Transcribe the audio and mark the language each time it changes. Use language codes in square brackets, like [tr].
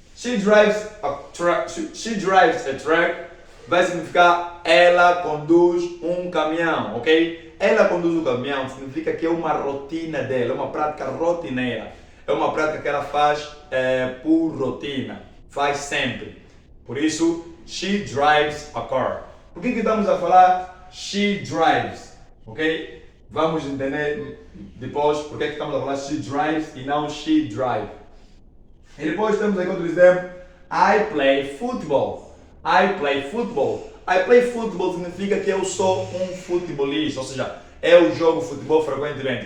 [en] She drives a truck [pt] vai significar ela conduz um caminhão, ok? Ela conduz um caminhão significa que é uma rotina dela, é uma prática rotineira. É uma prática que ela faz por rotina, faz sempre. Por isso, [en] she drives a car. [pt] Por que estamos a falar [en] she drives? [pt] Ok? Vamos entender depois por que estamos a falar [en] she drives [pt] e não [en] she drive. [pt] E depois temos aqui outro exemplo. [en] I play football. I play football. I play football [pt] significa que eu sou um futebolista, ou seja, eu jogo futebol frequentemente.